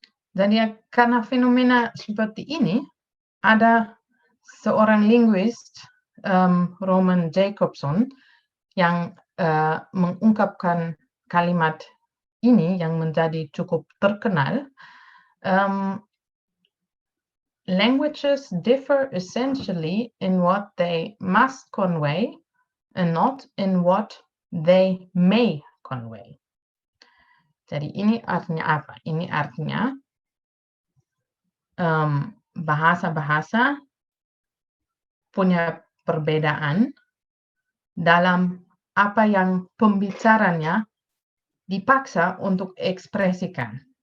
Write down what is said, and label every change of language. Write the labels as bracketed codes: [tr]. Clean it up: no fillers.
[id] Jadi karena fenomena seperti ini, ada seorang linguis, Roman Jacobson, yang mengungkapkan kalimat ini yang menjadi cukup terkenal. [en] Languages differ essentially in what they must convey and not in what they may convey. [id] Jadi ini artinya apa? Ini artinya bahasa-bahasa punya perbedaan dalam apa yang pembicaranya dipaksa untuk ekspresikan.